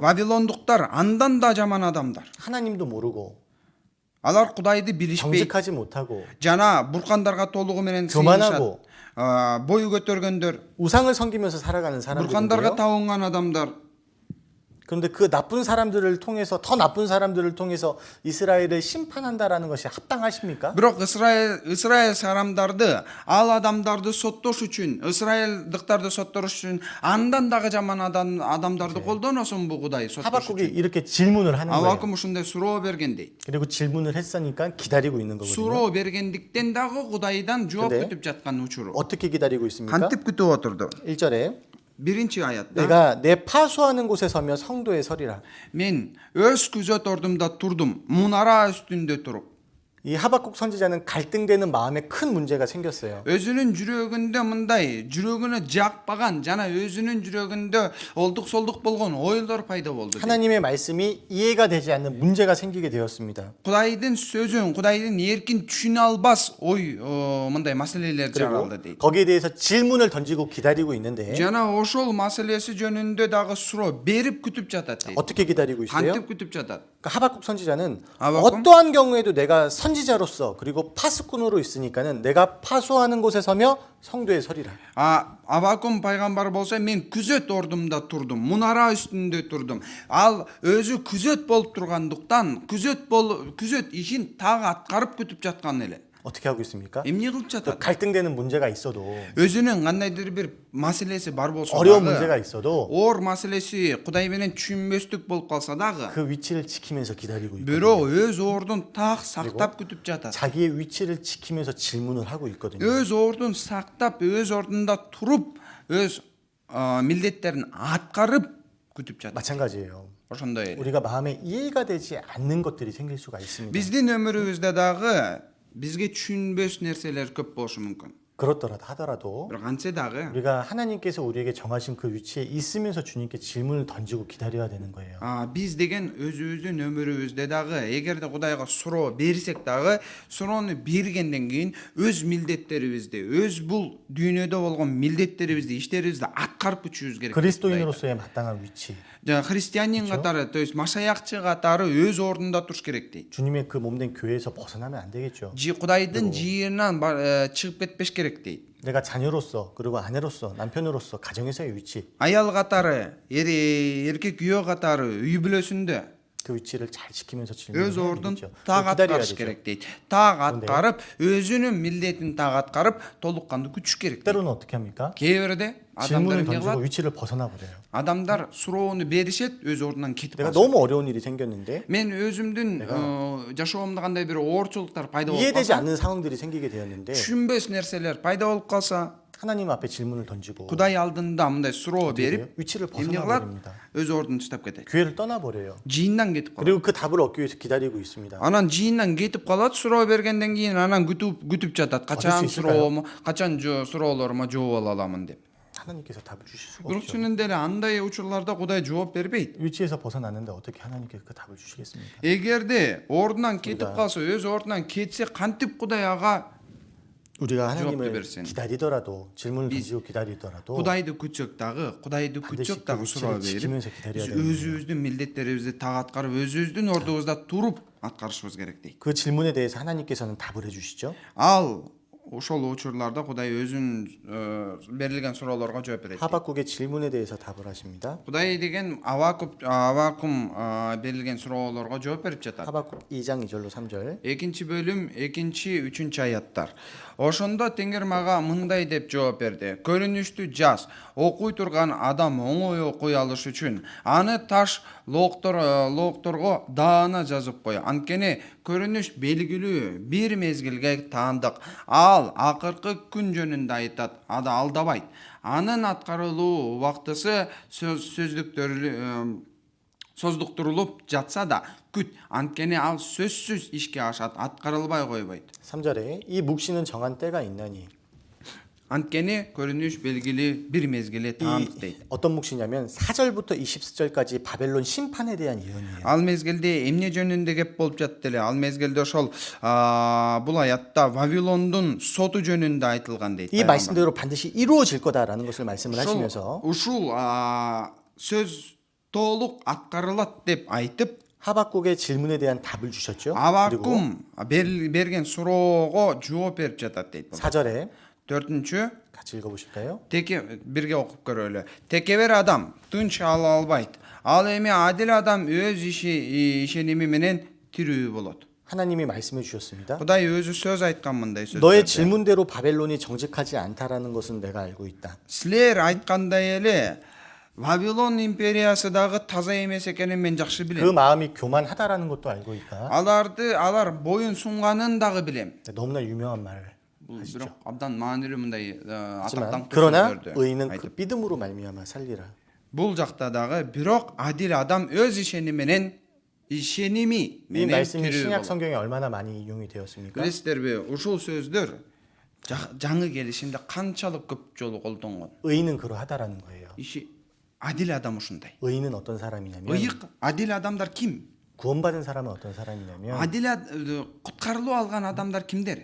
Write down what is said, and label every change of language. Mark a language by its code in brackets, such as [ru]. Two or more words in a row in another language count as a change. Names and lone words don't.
[ky] Вавилондуктар андан да жаман адамдар. [ko] 하나님도 모르고 [ky] Алар Кудайды билишпейт. [ko] 정직하지 못하고 [ky] Жана буркандарга толугу менен [ko] 교만하고 [ky] сыйынышат. Бой көтөргөндөр, [ko] 우상을 섬기면서 살아가는 [ky] буркандарга [ko] 사람들인데요. [ky] табынган адамдар. [ko] 그런데 그 나쁜 사람들을 통해서 더 나쁜 사람들을 통해서 이스라엘을 심판한다라는 것이 합당하십니까? [ky] Бирок Исраил 사람дарды, ал адамдарды соттош үчүн, Исраилдыктарды соттош үчүн андан дагы жаман адамдарды колдоносун бу Кудай соттош [ko] 하박국이 [ky] үчүн. [ko] 이렇게 질문을 하는 거예요. [ky] Авакум ушундай суроо берген дейт. [ko] 그리고 질문을 했으니까 기다리고 있는 거거든요. [ky] Суроо бергендиктен дагы Кудайдан жооп [ko] 근데 [ky] күтүп жаткан учуру. [ko] 어떻게 기다리고 있습니까? [ky] Кантип күтүп отурду? [ko] 1절에 [ky] Биринчи аятта [ko] 내가 내 파수하는 곳에 서며 성도에 서리라. [ky] мен өз күзөт ордумда турдум, мунара үстүндө туруп. [ko] 이 하박국 선지자는 갈등되는 마음에 큰 문제가 생겼어요. [ky] Өзүнүн жүрөгүндө мындай, жүрөгүнө жакпаган жана өзүнүн жүрөгүндө олдук солдук болгон ойлор пайда болду. [ko] 하나님의 말씀이 이해가 되지 않는 문제가 생기게 되었습니다. [ky] Кудайдын сөзүн, Кудайдын эркин түшүнө албас ой мындай маселелер жаралды [ko] 그리고 [ky] дейт. [ko] 거기에 대해서 질문을 던지고 기다리고 있는데 [ky] Жана ошол маселеси жөнүндө дагы суроо берип күтүп жатат дейт. [ko] 어떻게 기다리고 있어요? [ky] Кантип күтүп жатат? [ko] 그러니까 하박국 선지자는 하박국? 어떠한 경우에도 내가 선지자로서 그리고 파수꾼으로 있으니까는 내가 파수하는 곳에 서며 성도에 서리라. [ky] Авакум пайгамбар болсо мен күзөт ордумда турдум, мунара үстүндө турдум. Ал өзү күзөт болуп тургандыктан күзөт ишин так аткарып күтүп жаткан эле. [ko] 어떻게 하고 있습니까? [ky] Эмне кылып [ko] 그 [ky] жатат? [ko] 갈등되는 문제가 있어도 [ky] Өзүнүн кандайдыр бир маселеси бар болсо [ko] 어려운 [ky] дагы, [ko] 문제가 있어도 [ky] оор маселеси Кудай менен түшүнбөстүк болуп калса дагы, [ko] 그 위치를 지키면서 기다리고 있거든요. [ky] бирөө өз ордун так сактап күтүп жатат. [ko] 자기의 위치를 지키면서 질문을 하고 있거든요. [ky] Өз ордун сактап, өз ордунда туруп, өз милдеттерин аткарып күтүп жатат. [ko] 마찬가지예요. [ky] ошондой эле. [ko] 우리가 마음에 이해가 되지 않는 것들이 생길 수가 있습니다. [ky] Биздин өмүрүбүздө дагы бизге түшүнбөс нерселер көп болушу мүмкүн. [ko] 그렇더라도 하더라도 [ky] Бирок антсе дагы [ko] 우리가 하나님께서 우리에게 정하신 그 위치에 있으면서 주님께 질문을 던지고 기다려야 되는 거예요. [ky] биз деген өзүбүздүн өмүрүбүздө дагы эгерде Кудайга суроо берсек дагы суроону бергенден кийин өз милдеттерибизди, өз бул дүйнөдө болгон милдеттерибизди, иштерибизди аткарып күтүшүбүз керек. [ko] 그리스도인으로서의 마땅한 위치, [ky] христианин катары, [ru] то есть [ky] машаякчы катары өз ордунда туруш керек дейт. [ko] 주님의 그 몸된 교회에서 벗어나면 안 되겠죠. [ky] Кудайдын жыйырынан чыгып кетпеш керек дейт. [ko] 내가 자녀로서 그리고 아내로서 남편으로서 가정에서의 위치, [ky] Аял катары, эркек күйөө катары үй бүлөсүндө [ko] 그 위치를 잘 지키면서 [ky] өз [ko] 질문을 해야 [ky] ордун [ko] 되겠죠. [ky] так [ko] 기다려야 [ky] аткарыш [ko] 되죠. [ky] керек дейт. Так аткарып, өзүнүн милдетин так аткарып, толукканды күтүш керек дейт. [ko] 때로는 어떻게 합니까? [ky] Кээ бирде адамдар [ko] 질문을 [ky] эмне [ko] 던지고 [ky] кылат? [ko] 위치를 벗어나 버려요. [ky] Адамдар суроону беришет, өз ордунан кетип [ko] 내가 [ky] калышат. [ko] 너무 어려운 일이 생겼는데 [ky] Мен өзүмдүн жашоомдо кандай бир оорчулуктар пайда болуп [ko] 이해되지 [ky] калса, [ko] 않는 상황들이 생기게 되었는데 [ky] түшүнбөс нерселер пайда болуп калса, [ko] 하나님 앞에 질문을 던지고 [ky] Кудай алдында мындай суроо берип, [ko] 위치를 [ky] эмне [ko] 벗어나 [ky] кылат? [ko] 버립니다. [ky] өз ордун таштап кетет. [ko] 교회를 떠나 버려요. [ky] Жыйындан кетип калат. [ko] 그리고 그 답을 얻기 위해서 기다리고 있습니다. [ky] Анан жыйындан кетип калат, суроо бергенден кийин анан күтүп жатат. Качан [ko] 얻을 수 있을까요? [ky] суроому, качан суроолорума жооп ала аламын деп. [ko] 하나님께서 답을 주실 수가 [ky] Бирок [ko] 없죠. [ky] чынында эле андай учурларда Кудай жооп бербейт. [ko] 위치에서 벗어났는데 어떻게 하나님께서 그 답을 주시겠습니까? [ky] Эгерде ордунан кетип [ko] 우리가- [ky] калса, өз ордунан кетсе, кантип Кудай ага [ko] 우리가 하나님을 [ky] берsin. [ko] 기다리더라도 질문을 던지고 기다리더라도 [ky] Кудайды күтсөк дагы, Кудайды [ko] 반드시 [ky] күтсөк [ko] 그 [ky] дагы суроо [ko] 위치를 [ky] берип, [ko] 지키면서 기다려야 되는 [ky] өзүбүздүн милдеттерибизди так аткарып, өзүбүздүн ордубузда туруп аткарышыбыз керек дейт. [ko] 그 질문에 대해서 하나님께서는 답을 해주시죠. [ky] Ал ошол учурларда Кудай өзүн берилген суроолорго жооп берет. [ko] 하박국의 질문에 대해서 답을 하십니다. [ky] Кудай деген Авакум берилген суроолорго жооп берип жатат. [ko] 하박국 2장 2절로 3절. [ky] Экинчи бөлүм 2-3 аяттар. Ошондо Теңир мага мындай деп жооп берди. Көрүнүштү жаз. Окуй турган адам оңой окуй алыш үчүн аны таш лоокторго даана жазып кой. Анткени көрүнүш белгилүү бир мезгилге таандык. Ал акыркы күн жөнүндө айтат. Ада алдабайт. Анын аткарылуу убактысы создуктурулуп жатса да күт. Анткени ал сөзсүз ишке ашат, аткарылбай койбойт. [ko] 3절에 이 묵시는 정한 때가 있나니. [ky] Анткени көрүнүш белгили бир мезгиле таандык дейт. [ko] 어떤 묵시냐면 4절부터 20절까지 바벨론 심판에 대한 예언이에요. [ky] Ал мезгилде эмне жөнүндө кеп болуп жатты эле? Ал мезгилде ошол бул аятта Вавилондун соту жөнүндө айтылган дейт. [ko] 이 말씀대로 반드시 이루어질 거다라는 것을 말씀을 하시면서 [ky] ушул сөз толук аткарылат деп айтып, [ko] 하박국의 질문에 대한 답을 주셨죠. 그리고 [ky] Авакум берген суроого жооп берип жатат дейт. [ko] 4절에 [ky] 4-чү [ko] 같이 읽어보실까요? [ky] бирге окуп көрөлү. Текебер адам тынч ала албайт. Ал эми адил адам өз ишеними менен тирүү болот. [ko] 하나님이 말씀해 주셨습니다. [ky] Кудай өзү сөз айткан мындай [ko] 너의 [ky] сөздөрдө. [ko] 질문대로 바벨론이 정직하지 않다라는 것은 내가 알고 있다. [ky] Силер айткандай эле Вавилон империясы дагы таза эмес экенин мен жакшы [ko] 그 [ky] билем. [ko] 마음이 교만하다라는 것도 알고 있다. [ky] Алар боюн сунганын дагы билем. [ko] 너무나 유명한 말. [ky] Бул бирок абдан маанилүү мындай [ko] 하지만 [ky] атактуу [ko] 그러나 [ky] сөздөрдү [ko] 의인은 그 [ky] айтып. [ko] 믿음으로 말미암아 살리라. [ky] Бул жакта дагы бирок адил адам өз ишеними менен [ko] 이 [ky] менен [ko] 말씀이 [ky] тирүү [ko] 신약 [ky] болот. [ko] 성경에 얼마나 많이 인용이 되었습니까? [ky] Билесиздерби, ушул сөздөр жаңы келишимде канчалык көп жолу колдонгон. [ko] 의인은 그러하다라는 거예요. [ky] Иши адил адам ушундай. [ko] 의인은 어떤 사람이냐면 [ky] Ыйык адил адамдар ким? [ko] 구원받은 사람은 어떤 사람이냐면 [ky] Адил куткарылуу алган адамдар кимдер?